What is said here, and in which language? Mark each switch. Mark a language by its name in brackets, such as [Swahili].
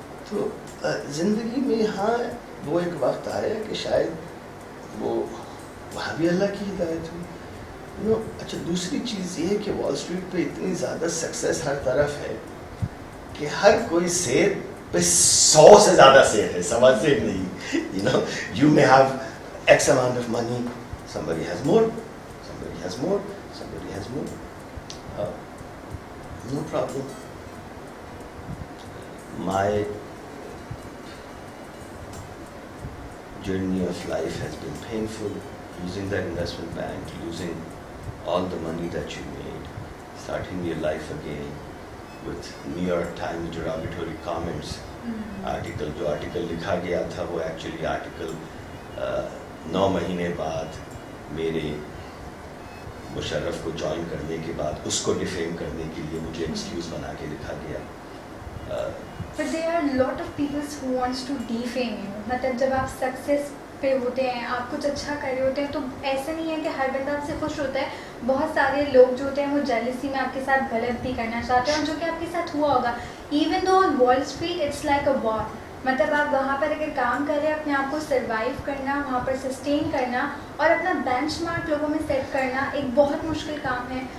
[Urdu] تو زندگی میں ہاں وہ ایک وقت آیا کہ شاید وہ وہاں بھی اللہ کی ہدایت ہوئی. اچھا دوسری چیز یہ ہے کہ وال اسٹریٹ پہ اتنی زیادہ سکسیس ہر طرف ہے کہ ہر کوئی سیر پہ 100 سے زیادہ سیر ہے, سوا سیر نہیں. [English] You may have X amount of money, somebody has more, somebody has more, somebody has more. No problem. My journey of life has been painful. Losing that investment bank, losing all the money that you made, starting your life again with New York Times derogatory comments. [Urdu] Article جو article لکھا گیا تھا وہ actually article 9 مہینے بعد میرے مشرف کو join کرنے کے بعد اس کو ڈیفیم کرنے کے لیے مجھے ایکسکیوز بنا کے لکھا گیا. [English] But there are a lot of people who wants to defame you. [Urdu] مطلب جب آپ سکسیس پہ ہوتے ہیں, آپ کچھ اچھا کر رہے ہوتے ہیں, تو ایسا نہیں ہے کہ ہر بندہ آپ سے خوش ہوتا ہے. بہت سارے لوگ جو ہوتے ہیں وہ جیلسی میں آپ کے ساتھ غلط بھی کرنا چاہتے ہیں, اور جو کہ آپ کے ساتھ ہوا ہوگا. [English] Even though on Wall Street it's like a war. [Urdu] مطلب آپ وہاں پر اگر کام کر رہے ہیں, اپنے آپ کو سروائیو کرنا, وہاں پر سسٹین کرنا اور اپنا بینچ مارک لوگوں میں سیٹ کرنا ایک بہت مشکل کام ہے.